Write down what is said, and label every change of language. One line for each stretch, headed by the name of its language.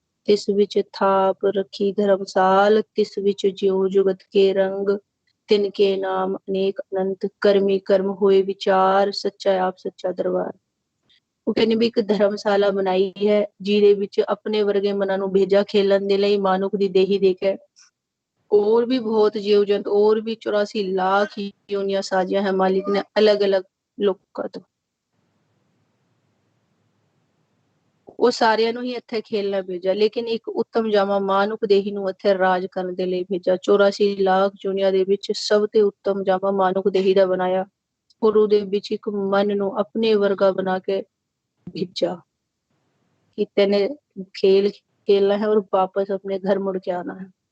Punjabi: ਤਿਸ ਵਿੱਚ ਥਾਪ ਰੱਖੀ ਧਰਮਸਾਲ, ਤਿਸ ਵਿੱਚ ਜਿਉ ਜੁਗਤ ਕੇ ਰੰਗ, ਤਿਨਕੇ ਨਾਮ ਅਨੇਕ ਅਨੰਤ, ਕਰਮੀ ਕਰਮ ਹੋਏ ਵਿਚਾਰ, ਸੱਚਾ ਆਪ ਸੱਚਾ ਦਰਬਾਰ। ਉਹ ਕਹਿੰਦੇ ਵੀ ਇੱਕ ਧਰਮਸ਼ਾਲਾ ਬਣਾਈ ਹੈ, ਜਿਹਦੇ ਵਿੱਚ ਆਪਣੇ ਵਰਗੇ ਮਨਾਂ ਨੂੰ ਭੇਜਾ ਖੇਲਣ ਦੇ ਲਈ, ਮਾਨੁਖ ਦੀ ਦੇਹੀ ਦੇ ਕੇ।
Hindi: और भी बहुत जीव जंतु, और भी 84 लाख योनियां साजिया है मालिक ने अलग अलग लोगों ਤੋਂ।
Punjabi: ਉਹ ਸਾਰਿਆਂ ਨੂੰ ਹੀ ਇੱਥੇ ਖੇਲਣਾ ਭੇਜਾ, ਲੇਕਿਨ ਇੱਕ ਉੱਤਮ ਜਾਮਾ ਮਾਨੁਖ ਦੇਹੀ ਨੂੰ ਇੱਥੇ ਰਾਜ ਕਰਨ ਦੇ ਲਈ ਭੇਜਾ। 84 ਲੱਖ ਦੁਨੀਆ ਦੇ ਵਿੱਚ ਸਭ ਤੋਂ ਉੱਤਮ ਜਾਮਾ ਮਾਨੁਖ ਦੇਹੀ ਦਾ ਬਣਾਇਆ, ਔਰ ਉਹਦੇ ਵਿੱਚ ਇੱਕ ਮਨ ਨੂੰ ਆਪਣੇ ਵਰਗਾ ਬਣਾ ਕੇ ਭੇਜਾ ਕਿ ਤੈਨੇ ਖੇਲ ਖੇਲਣਾ ਹੈ ਔਰ ਵਾਪਸ ਆਪਣੇ ਘਰ ਮੁੜ ਕੇ ਆਣਾ ਹੈ।